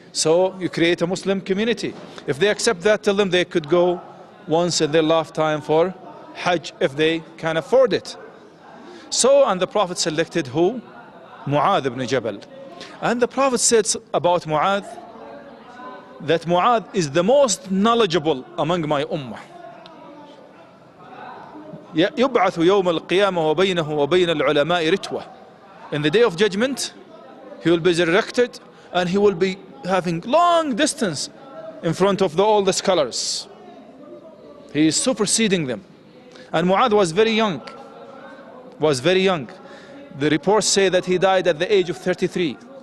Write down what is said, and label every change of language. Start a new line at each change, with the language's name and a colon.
English: So you create a Muslim community. If they accept that, tell them they could go once in their lifetime for Hajj if they can afford it. So, and the Prophet selected who? Mu'adh ibn Jabal. And the Prophet said about Mu'adh that Mu'adh is the most knowledgeable among my ummah.
Arabic: يبعث يوم القيامة وبينه وبين العلماء رتوة.
English: In the day of judgment, he will be resurrected and he will be having long distance in front of all the scholars. He is superseding them. And Mu'adh was very young. The reports say that he died at the age of 33.